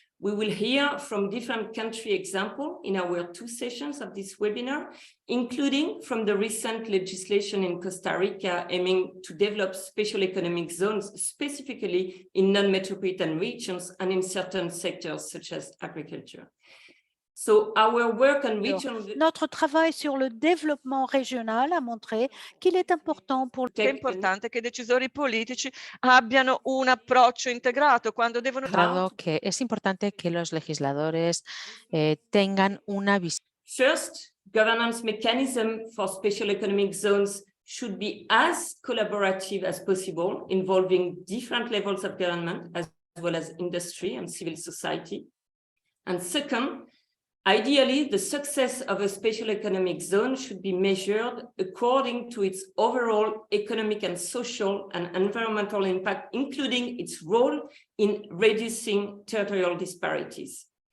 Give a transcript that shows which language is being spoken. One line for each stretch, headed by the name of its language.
English: We will hear from different country examples in our two sessions of this webinar, including from the recent legislation in Costa Rica aiming to develop special economic zones specifically in non-metropolitan regions and in certain sectors such as agriculture. So our work on regional...
French: Notre travail sur le développement régional a montré qu'il est important pour...
Italian: È importante che i decisori politici abbiano un approccio integrato quando devono...
Spanish: que es importante que los legisladores tengan una visión.
English: First, governance mechanism for special economic zones should be as collaborative as possible, involving different levels of government as well as industry and civil society. And second, ideally, the success of a special economic zone should be measured according to its overall economic and social and environmental impact, including its role in reducing territorial disparities.